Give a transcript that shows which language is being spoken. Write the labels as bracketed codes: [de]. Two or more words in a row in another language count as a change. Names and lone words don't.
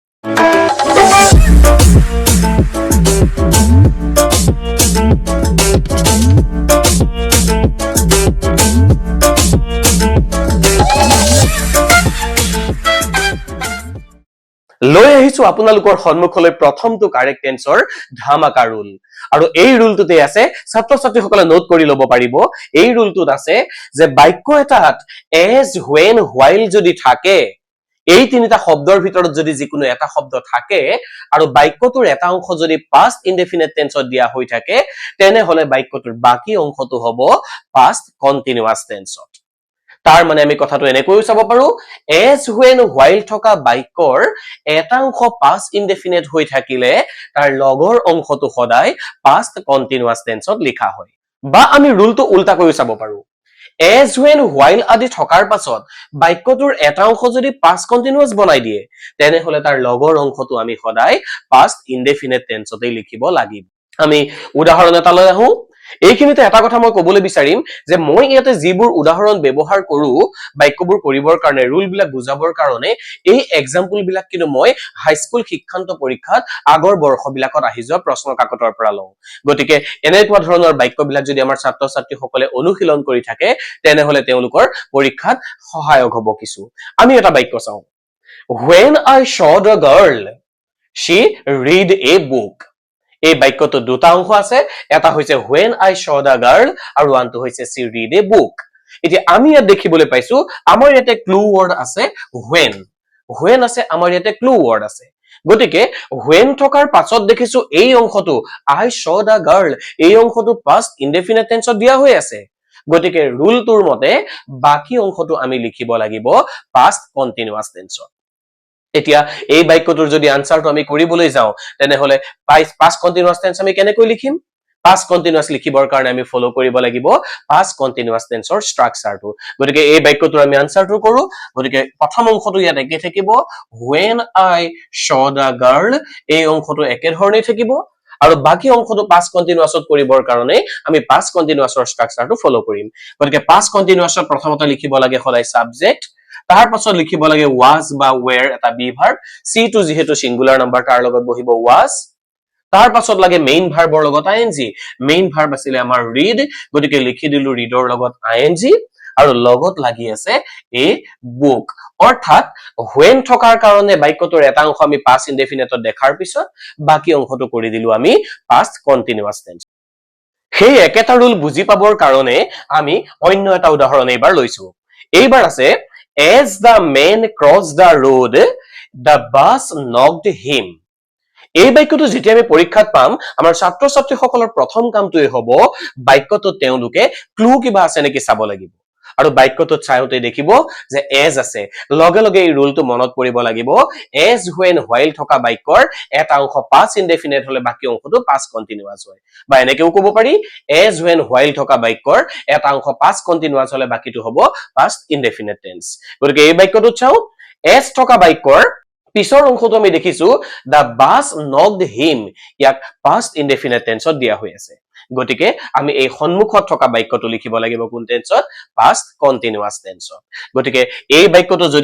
[as] লৈ আহিছো আপোনালোকৰ সন্মুখলৈ প্ৰথমটো [en] correct tense [as] ধামাকা ৰুল আৰু এই ৰুলটোতে আছে ছাত্ৰ ছাত্ৰীসকলে নোট কৰি ল'ব পাৰিব এই ৰুলটোত আছে যে বাক্য এটাত [en] as when while [as] যদি থাকে এই তিনিটা শব্দৰ ভিতৰত যদি যিকোনো এটা শব্দ থাকে আৰু বাক্যটোৰ এটা অংশ যদি [en] past indefinite tenseত [as] দিয়া হৈ থাকে তেনেহলে বাক্যটোৰ বাকি অংশটো হ'ব [en] past continuous tenseত [as] তাৰ মানে আমি কথাটো এনেকৈও চাব পাৰো [en] as when while [as] থকা বাক্যৰ এটা অংশ [en] past indefinite [as] হৈ থাকিলে তাৰ লগৰ অংশটো সদায় [en] past continuous tenseত [as] লিখা হয় বা আমি ৰুলটো উল্টাকৈ চাব পাৰো [en] as when while [as] আদি থকাৰ পাছত বাক্যটোৰ এটা অংশ যদি [en] past continuous [as] বনাই দিয়ে তেনেহলে তাৰ লগৰ অংশটো আমি সদায় [en] past indefinite tenseতে [as] লিখিব লাগিব আমি উদাহৰণ এটা লৈ আহো এইখিনিতে এটা কথা মই ক'বলৈ বিচাৰিম যে মই ইয়াতে যিবোৰ উদাহৰণ ব্যৱহাৰ কৰো বাক্যবোৰ কৰিবৰ কাৰণে ৰুল বিলাক বুজাবৰ কাৰণে এই এক্সাম্পল বিলাক কিন্তু মই হাইস্কুল শিক্ষান্ত পৰীক্ষাত আগৰ বৰ্ষবিলাকত আহি যোৱা প্ৰশ্ন কাকতৰ পৰা লওঁ গতিকে এনেকুৱা ধৰণৰ বাক্যবিলাক যদি আমাৰ ছাত্ৰ ছাত্ৰীসকলে অনুশীলন কৰি থাকে তেনেহলে তেওঁলোকৰ পৰীক্ষাত সহায়ক হ'ব কিছু আমি এটা বাক্য চাওঁ [en] when I saw the girl she read a book [as] এই বাক্যটো দুটা অংশ আছে এটা হৈছে [en] when I saw the girl [as] আৰু আনটো হৈছে [en] she read a book [as] এতিয়া আমি ইয়াত দেখিবলৈ পাইছো আমাৰ ইয়াতে [en] clue word [as] আছে when আছে আমাৰ ইয়াতে [en] clue word [as] আছে গতিকে when থকাৰ পাছত দেখিছো এই অংশটো [en] I saw the girl [as] এই অংশটো [en] past indefinite tenseত [as] দিয়া হৈ আছে গতিকে ৰুলটোৰ মতে বাকি অংশটো আমি লিখিব লাগিব [en] past continuous tenseত [as] এতিয়া এই বাক্যটোৰ যদি আনসাৰটো আমি কৰিবলৈ যাওঁ তেনেহলে [en] past continuous tense [as] আমি কেনেকৈ লিখিম [en] past continuous [as] লিখিবৰ কাৰণে আমি ফলো কৰিব লাগিব [en] past continuous tenseৰ [as] ষ্ট্ৰাকচাৰটো গতিকে এই বাক্যটোৰ আমি আনসাৰটো কৰো গতিকে প্ৰথম অংশটো ইয়াত একে থাকিব [en] when I saw the girl [as] এই অংশটো একে ধৰণে থাকিব আৰু বাকি অংশটো [en] past continuousত [as] কৰিবৰ কাৰণে আমি [en] past continuousৰ [as] ষ্ট্ৰাকচাৰটো ফলো কৰিম গতিকে [en] past continuousত [as] প্ৰথমতে লিখিব লাগে সদায় subject তাৰ পাছত লিখিব লাগে was বা were এটা [en] be verb [as] c টো যেহেতু [en] singular number [as] তাৰ লগত বহিব was তাৰ পাছত লাগে [en] main verb [as] লগত ing [en] main verb [as] আছিল আমাৰ read গতিকে লিখি দিলো readৰ লগত ing আৰু লগত লাগি আছে [en] a book [as] অৰ্থাৎ when থকাৰ কাৰণে বাক্যটোৰ এটা অংশ আমি [en] past indefinite [as] দেখাৰ পিছত বাকি অংশটো কৰি দিলো আমি [en] past continuous tense [as] সেই একেটা ৰুল বুজি পাবৰ কাৰণে আমি অন্য এটা উদাহৰণ এইবাৰ লৈছো এইবাৰ আছে [en] as the man crossed the road the bus knocked him [as] এই বাক্যটো যেতিয়া আমি পৰীক্ষাত পাম আমাৰ ছাত্ৰ ছাত্ৰীসকলৰ প্ৰথম কামটোই হ'ব বাক্যটোত তেওঁলোকে ক্লু কিবা আছে নেকি চাব লাগিব আৰু বাক্যটোত চাইতে দেখিব যে as আছে লগে লগে এই ৰুলটো মনত কৰিব লাগিব [en] as when while [as] থকা বাক্যৰ এটা অংশ [en] past indefinite [as] হলে বাকি অংশটো [en] past continuous [as] হয় বা এনেকেও ক'ব পাৰি [en] as when while [as] থকা বাক্যৰ এটা অংশ [en] past continuous [as] হলে বাকিটো হ'ব [en] past indefinite tense [as] গতিকে এই বাক্যটোত চাও as থকা বাক্যৰ পিছৰ অংশটো আমি দেখিছো [en] the bus knocked him [as] ইয়াক [en] past indefinite tenseত [as] দিয়া হৈ আছে গতিকে আমি এই সন্মুখত থকা বাক্যটো লিখিব লাগিব কোন টেন্সত [en] past continuous tenseত [as] গতিকে এই বাক্যটো যদি